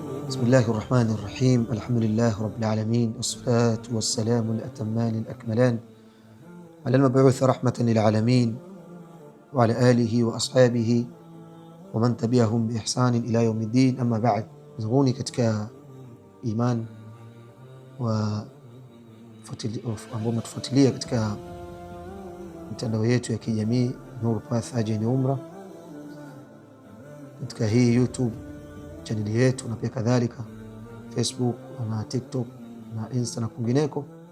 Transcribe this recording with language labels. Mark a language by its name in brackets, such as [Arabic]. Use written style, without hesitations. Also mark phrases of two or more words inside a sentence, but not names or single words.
[Arabic] بسم الله الرحمن الرحيم. الحمد لله رب العالمين، والصلاة والسلام الأتمان الأكملان على المبعوث رحمة للعالمين وعلى آله وأصحابه ومن تبعهم بإحسان إلى يوم الدين. أما بعد, [Swahili] zunguni katika iman ambao mtufuatilia katika mitandao yetu ya kijamii Nur Path Hajj and Umrah, katika hii YouTube channel yetu na pia kadhalika Facebook na TikTok na Insta na kwingineko.